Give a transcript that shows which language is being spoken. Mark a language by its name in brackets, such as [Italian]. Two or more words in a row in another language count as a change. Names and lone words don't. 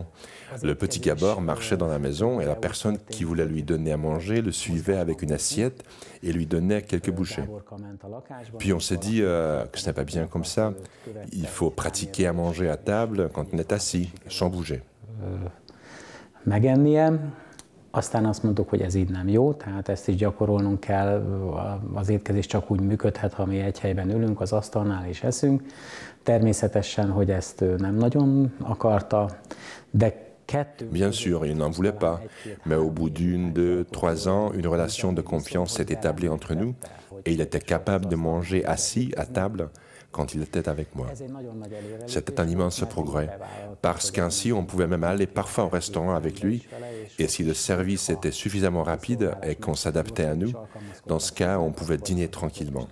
[French] Le petit Gabor marchait dans la maison et la personne qui voulait lui donner à manger le suivait avec une assiette et lui donnait quelques bouchées. Puis on s'est dit que ce n'est pas bien comme ça. Il faut pratiquer à manger à table quand on est assis, sans bouger. [Hungarian] Aztán azt mondtuk, hogy ez így nem jó, tehát ezt is gyakorolnunk kell, az étkezés csak úgy működhet, ha mi egy helyben ülünk az asztalnál és eszünk. Természetesen, hogy ezt ő nem nagyon akarta, de [French] Bien sûr, il n'en voulait pas, mais au bout d'1, 2, 3 ans, une relation de confiance s'est établie entre nous et il était capable de manger assis à table quand il était avec moi. C'était un immense progrès, parce qu'ainsi on pouvait même aller parfois au restaurant avec lui, et si le service était suffisamment rapide et qu'on s'adaptait à nous, dans ce cas, on pouvait dîner tranquillement.